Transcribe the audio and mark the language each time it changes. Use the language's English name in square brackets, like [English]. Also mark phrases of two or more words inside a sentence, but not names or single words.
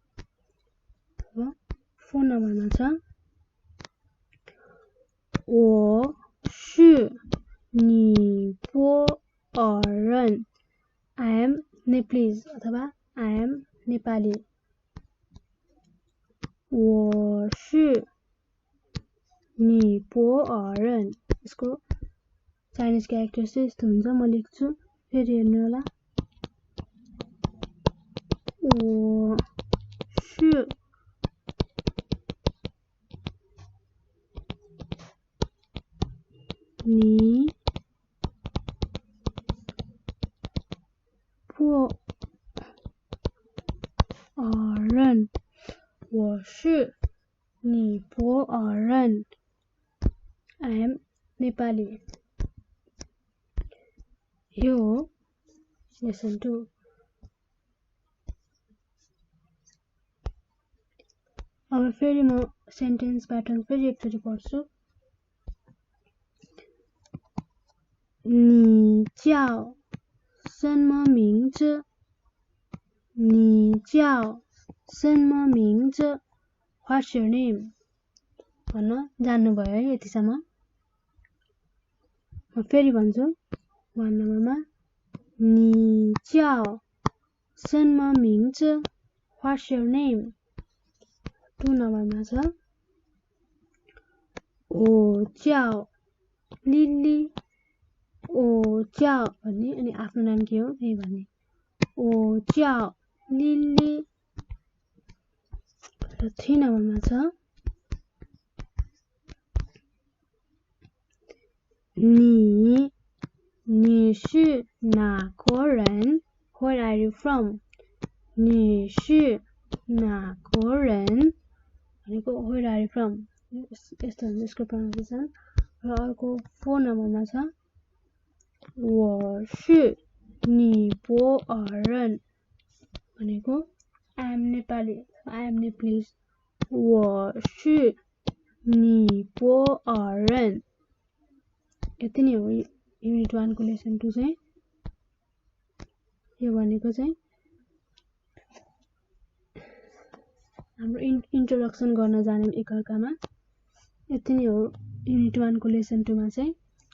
[Nepali] 4 नम्बरमा छ [Chinese] 我是尼泊尔人 [English] I am Nepalese [Nepali] अथवा [English] I am Nepali [Chinese] 我是尼泊尔人 [Nepali] यसको [English] Chinese character [Nepali] चाहिँ यस्तो हुन्छ म लेख्छु फेरि हेर्नु होला [Chinese] 我是尼泊尔人我是尼泊尔人 [English] I am Nepali [Chinese] यो lesson 2 [Nepali] अब फेरि म [English] sentence pattern [Nepali] फेरि एकचोटि पढ्छु [Chinese] 你叫什么名字你叫什么名字 [English] what's your name [Nepali] भन्न जान्नुभयो है यतिसम्म म फेरि भन्छु 1 नम्बरमा [Chinese] 你叫什么名字 [English] what's your name [Nepali] 2 नम्बरमा छ [Chinese] 我叫 लिली 我叫 [Nepali] भन्ने अनि आफ्नो नाम के हो त्यही भन्ने [Chinese] 我叫 लिली [Nepali] र 3 नम्बरमा छ [Chinese] 你是哪个人 [English] where are you from [Chinese] 你是哪个人 भनेको [English] where are you from [Nepali] यस्तो हुन्छ यसको प्रोनाउन्सिएसन र अर्को 4 नम्बरमा छ [Chinese] 我是尼泊尔人 [Nepali] भनेको [English] I am Nepali I am Nepalese [Chinese] 我是尼泊尔人 [Nepali] यति नै हो युनिट 1 को लेसन 2 चाहिँ यो भनेको चाहिँ हाम्रो इन्ट्रोडक्सन गर्न जाने एकअर्कामा। यति नै हो युनिट 1 को लेसन 2 मा चाहिँ।